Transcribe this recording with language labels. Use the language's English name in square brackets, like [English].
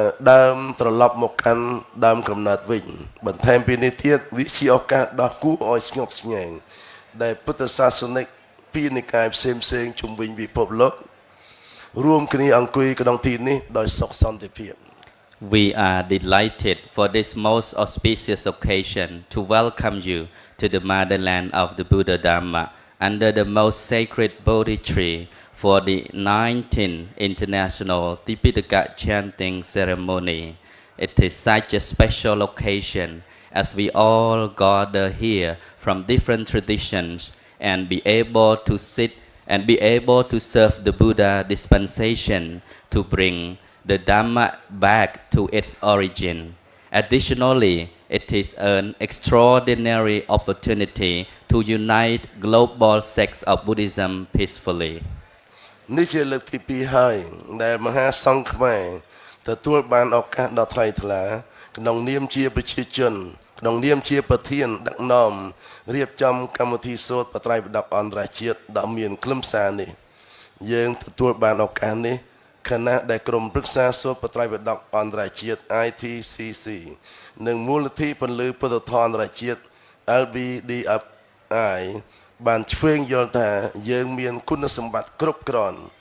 [Khmer] ដើមត្រឡប់មកកាន់ដើមកំណើតវិញបន្ថែមពីនេះទៀតវាជាឱកាសដ៏គួរឲ្យស្ងប់ស្ងាត់ដែលពុទ្ធសាសនិកពីនិកាយផ្សេងជុំវិញពិភពលោករួមគ្នាអង្គុយក្នុងទីនេះដោយសុខសន្តិភាព [English] We are delighted for this most auspicious occasion to welcome you to the motherland of the Buddha Dharma under the most sacred Bodhi tree for the 19th International Tipitaka Chanting Ceremony. It is such a special occasion as we all gather here from different traditions and be able to sit and be able to serve the Buddha dispensation to bring the Dhamma back to its origin. Additionally, it is an extraordinary opportunity to unite global sects of Buddhism peacefully. [Khmer] នេះជាលើកទី2ហើយដែលមហាសង្ឃខ្មែរទទួលបានឱកាសដ៏ថ្លៃថ្លាក្នុងនាមជាប្រជាជនក្នុងនាមជាប្រធានដឹកនាំរៀបចំកម្មវិធីសូត្របត្រៃបិដកអន្តរជាតិដ៏មានខ្លឹមសារនេះ យើងទទួលបានឱកាសនេះខណៈដែលក្រុមប្រឹក្សាសូត្របត្រៃបិដកអន្តរជាតិ ITCC និងមូលនិធិពន្លឺពុទ្ធធម៌អន្តរជាតិ LBDFI បានឆ្វេងយល់ថាយើងមានគុណសម្បត្តិគ្រប់គ្រាន់